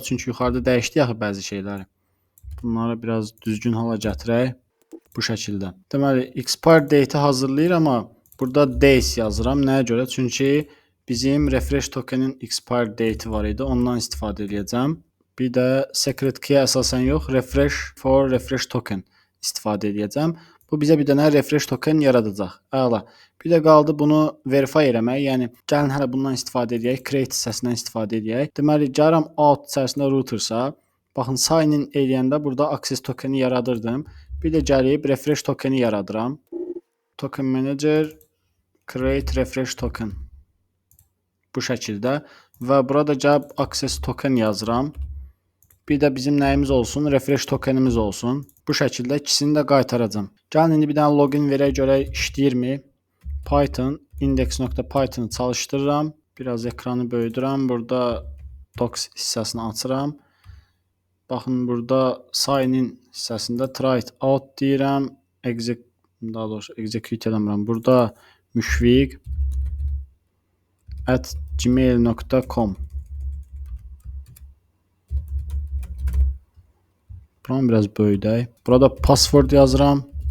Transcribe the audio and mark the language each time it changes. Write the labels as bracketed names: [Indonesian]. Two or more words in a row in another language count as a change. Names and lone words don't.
[Azerbaijani] Çünki yuxarıda dəyişdik axı bəzi şeyləri. Bunları biraz düzgün hala gətirək. Bu şəkildə. Deməli, [English] expire date'i [Azerbaijani] hazırlayıram, amma burada days yazıram. Nəyə görə? Çünki bizim [English] refresh tokenin expire date'i [Azerbaijani] var idi. Ondan istifadə edəcəm. Bir də [English] secret key [Azerbaijani] əsasən yox, [English] refresh for refresh token [Azerbaijani] istifadə edəcəm. Bu bizə bir dənə [English] refresh token [Azerbaijani] yaradacaq. Əla. Bir də qaldı bunu verify eləmək. Yəni gəlin hələ bundan istifadə edək, create hissəsindən istifadə edək. Deməli, gəlirəm out içərisində routersa, baxın sign-in eləyəndə burada [English] access tokeni [Azerbaijani] yaradırdım. Bir də gəlib [English] refresh tokeni [Azerbaijani] yaradıram. [English] Token manager create refresh token. [Azerbaijani] Bu şəkildə və burada gəlib [English] access token [Azerbaijani] yazıram. Bir də bizim nəyimiz olsun? [English] Refresh tokenimiz [Azerbaijani] olsun. Bu şəkildə ikisini də qaytaracağam. Gəlin indi bir dənə login verək görək işləyirmi? Python index.python-ı çalışdırıram. Biraz ekranı böyüdürəm. Burada docs hissəsini açıram. Baxın burada sign-in hissəsində [English] try it out [Azerbaijani] deyirəm. Daha doğrusu execute eləmirəm. Burada mushfiq@gmail.com. Buranı biraz böyüdək. Burada password yazıram.